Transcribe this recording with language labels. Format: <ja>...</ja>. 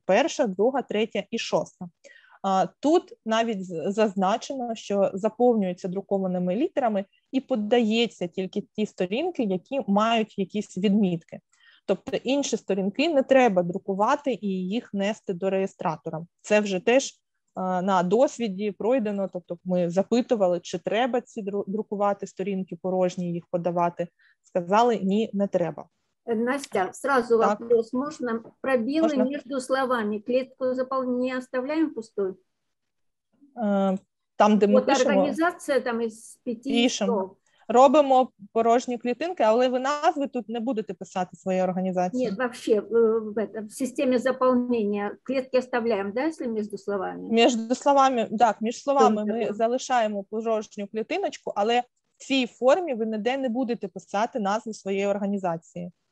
<uk>Перша, друга, третя і шоста. Тут навіть зазначено, що заповнюється друкованими літерами і подається тільки ті сторінки, які мають якісь відмітки. Тобто інші сторінки не треба друкувати і їх нести до реєстратора. Це вже теж на досвіді пройдено, тобто ми запитували, чи треба ці друкувати сторінки порожні, їх подавати. Сказали, ні, не треба.</uk> <ru>Настя, сразу так. Вопрос. Можно пробелы между словами? Клетку не оставляем пустой?</ru> <uk>Там, де ми пишемо, організація там із 5 слов. Робимо порожні клітинки, але ви назви тут не будете писати своєї організації. Ні, вообще в системі заповнення клітки оставляємо, да, якщо між словами? Між словами, так, між словами ми залишаємо порожню клітиночку, але в цій формі ви ніде не будете писати назву своєї організації.</uk>